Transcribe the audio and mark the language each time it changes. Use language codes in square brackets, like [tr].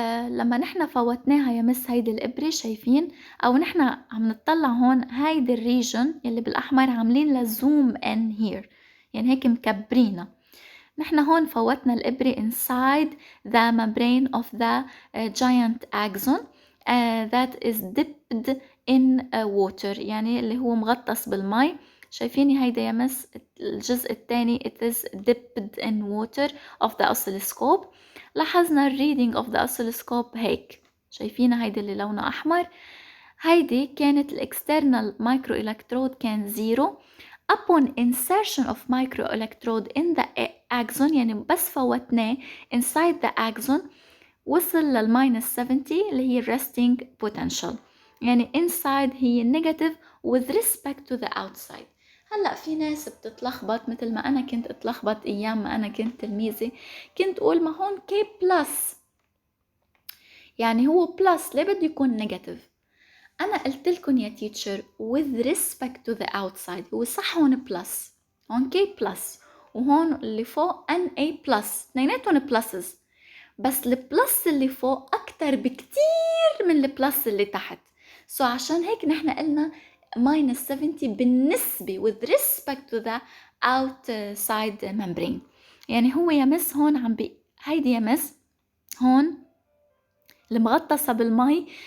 [ar] لما نحن فوتناها يا مس هيدي الإبرة شايفين، أو نحن عم نطلع هون هيدي الريجن يلي بالأحمر عاملين لها زوم ان هير، يعني هيك مكبرينها. نحن هون فوتنا الإبرة [en] inside the membrane of the giant axon that is dipped in water، [ar] يعني اللي هو مغطس بالمي. شايفيني هيدا يا مس الجزء الثاني [en] it is dipped in water of the oscilloscope. [ar] لاحظنا [en] reading of the oscilloscope [ar] هيك، شايفينها هيدي اللي لونها أحمر. هيدي كانت الاكسترنال مايكرو إلكترود كان 0. [en] upon insertion of microelectrode in the axon، [ar] يعني بس فوتناه [en] inside the axon [ar] وصل للماينس 70 اللي هي [en] resting potential، [ar] يعني inside هي [en] negative with respect to the outside. [ar] هلأ في ناس بتتلخبط مثل ما أنا كنت اتلخبط أيام ما أنا كنت تلميذة، كنت أقول ما هون K plus يعني هو plus، ليه بده يكون negative؟ أنا قلت لكم يا teacher [en] with respect to the outside، [ar] هو صح هون plus، هون K plus وهون اللي فوق NA plus، اثنيناتهم pluses، بس البلس اللي فوق أكتر بكتير من البلس اللي تحت. عشان هيك نحن قلنا minus 70 بالنسبة [en] with respect to the outside membrane. [ar] يعني هو يا مس هون هيدي يا مس هون المغطسة بالمي.